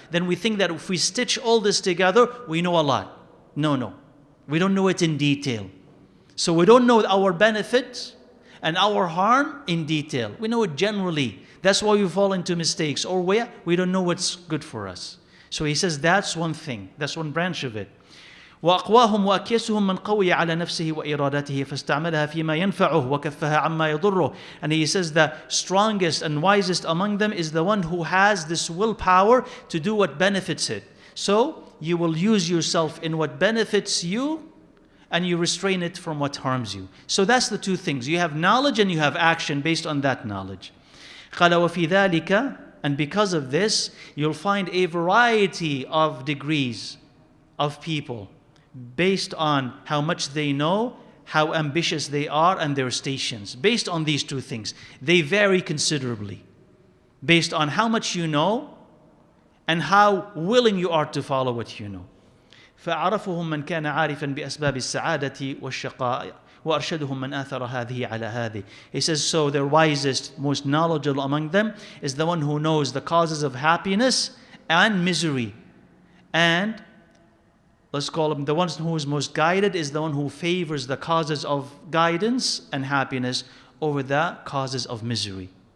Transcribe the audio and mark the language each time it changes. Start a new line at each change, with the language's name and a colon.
English: Then we think that if we stitch all this together, we know a lot. No. We don't know it in detail. So we don't know our benefits And our harm in detail. We know it generally. That's why we fall into mistakes, or where we don't know what's good for us. So he says that's one thing. That's one branch of it.
Arabic: وأقواهم وأكيسهم من قوي على نفسه وإرادته فاستعملها فيما ينفعه وكفها عما يضره.
English: And he says the strongest and wisest among them is the one who has this willpower to do what benefits it. So you will use yourself in what benefits you, and you restrain it from what harms you. So that's the two things. You have knowledge and you have action based on that knowledge.
Arabic: قال وفي ذلك,
English: and because of this, you'll find a variety of degrees of people based on how much they know, how ambitious they are, and their stations. Based on these two things, they vary considerably. Based on how much you know and how willing you are to follow what you know.
Arabic: فأعرفهم من كان عارفا بأسباب السعادة والشقاء وأرشدهم من آثر هذه على هذه.
English: He says, so the wisest, most knowledgeable among them is the one who knows the causes of happiness and misery. And let's call him the one who is most guided is the one who favors the causes of guidance and happiness over the causes of misery.